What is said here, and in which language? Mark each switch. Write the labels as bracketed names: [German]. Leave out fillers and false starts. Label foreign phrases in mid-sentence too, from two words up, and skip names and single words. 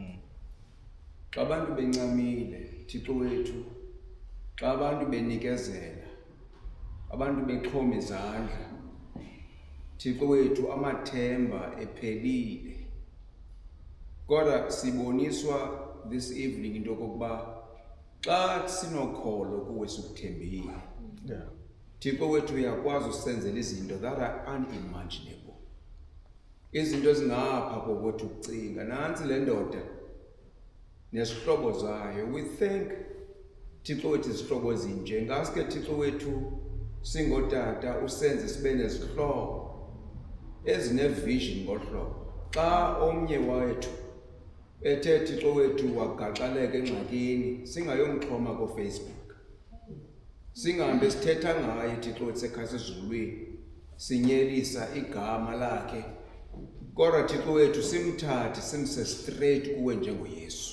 [Xhosa] Xa abantu bencamile Thixo wethu, xa abantu benikezela, abantu bexhoma izandla Thixo wethu, amathemba ephelile. Kodwa siboniswa [English] this evening [Xhosa] into yokokuba xa sinokholo kuwe sikuthembile Thixo wethu uyakwazi usenzela izinto [English] that are unimaginable, [Xhosa] izinto ezingapha kokwethu ukucinga. Nantsi le ndoda nesihlobo zayo. [English] We thank [Xhosa] Thixo wethu izihlobo ezinje. Ngaske Thixo wethu singotata usenze sibe nezihlobo ezine-vision ngohlobo. Xa omnye wethu ethe Thixo wethu wagaxaleka engxakini, singayomxhoma koFacebook, singahambe sithetha ngaye Thixo wethu sekhasezulwini sinyelisa igama lakhe, kodwa Thixo wethu simthathe simse straight kuwe njengoYesu.